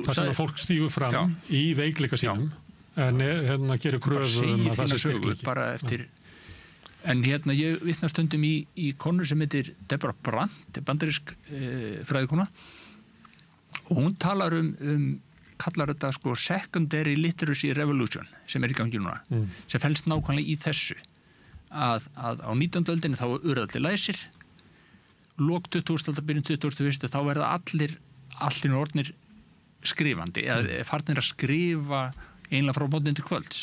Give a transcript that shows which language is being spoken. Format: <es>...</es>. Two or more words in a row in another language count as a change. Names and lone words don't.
<is>það sem að fólk stígur fram í veikleika sínum en gerir kröfu að það sé styrkleiki bara eftir en ég vitna stundum í konu sem heitir Deborah Brandt, bandarísk fræðikona og hún talar kallar þetta</is> <en>secondary literacy revolution</en> <is>sem í gangi núna sem felst nákvæmlega í þessu að á 19. öldinni þá urðu allir læsir lok 20. aldar, byrjun 21. þá verða allir orðnir skrifandi eða farnir að skrifa einlega frá mótnin til kvölds.</is>